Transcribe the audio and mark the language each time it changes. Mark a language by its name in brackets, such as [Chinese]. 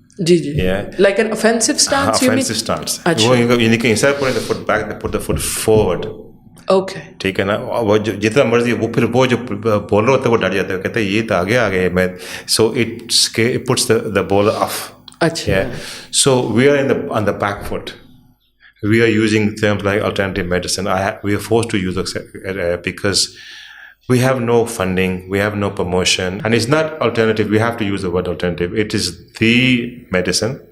[Urdu] جی جی, [English] like an offensive stance, you mean? Offensive stance. [Urdu] وہ یعنی کہ [English] instead of putting the foot back, they put the foot forward. Okay. [Urdu] ٹھیک ہے نا, وہ جتنا مرضی وہ پھر وہ جو بولر ہوتا ہے وہ ڈر جاتا ہے, کہتے ہیں یہ تو آگے آگے میں, [English] So it puts the bowler off. [Urdu] اچھا, [English] So we are on the back foot. We are using terms like alternative medicine. We are forced to use it because we have no funding, we have no promotion, and it's not alternative. We have to use the word alternative. It is the medicine.